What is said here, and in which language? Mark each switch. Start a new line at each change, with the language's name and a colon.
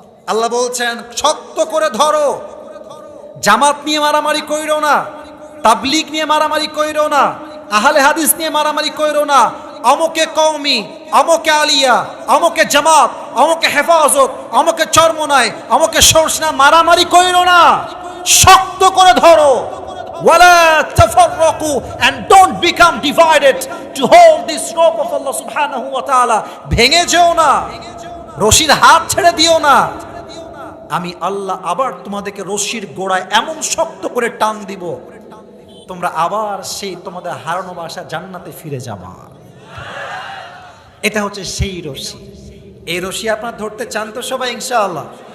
Bangla: আল্লাহ বলছেন শক্ত করে ধরো, জামাত নিয়ে মারামারি কইরো না, তাবলীগ নিয়ে মারামারি কইরো না, আহলে হাদিস নিয়ে মারামারি কইরো না, অমুকে কওমি, অমুকে আলিয়া, অমুকে জামাত, অমুকে হেফাজত, অমুকে চরমনায়, অমুকে সরসনা, মারামারি কইরো না, শক্ত করে ধরো।
Arabic: ওয়ালা তাফাররাকু,
English: and don't become divided to hold this rope of Allah subhanahu wa ta'ala.
Bangla: ভেঙে যেও না, রশির হাত ছেড়ে দিও না। আমি আল্লাহ আবার তোমাদেরকে রশির গোড়ায় এমন শক্ত করে টান দিব, তোমরা আবার সেই তোমাদের হারানো বাসা জান্নাতে ফিরে যাবা। এটা হচ্ছে সেই রশি। এই রশি আপনারা ধরতে চান তো সবাই ইনশাআল্লাহ?